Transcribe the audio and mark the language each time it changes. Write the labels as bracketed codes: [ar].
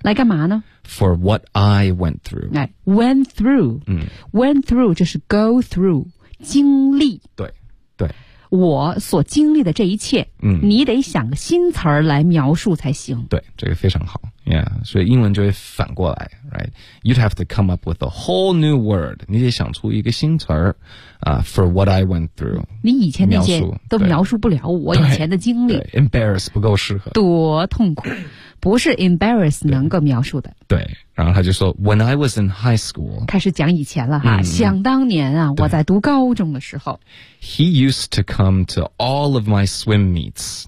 [zh] 来干嘛呢？ [en] For what I went through. 哎 ,went through.、嗯、 went through, [zh] 就是 [en] go through, [zh] 经历。对。对。我所经历的这一切、嗯、你得想个新词儿来描述才行，对，这个非常好 [en] yeah, [zh] 所以英文就会反过来 [en] right? You'd have to come up with a whole new word, [zh] 你得想出一个新词儿、 [en] for what I went through, [zh] 你以前那些都描述不了我以前的经历， embarrass 不够适合，多痛苦，不是 embarrass 能够描述的，对，然后他就说 [en] When I was in high school [zh] 开始讲以前了哈、嗯、想当年啊我在读高中的时候 [en] He used to come to all of my swim meets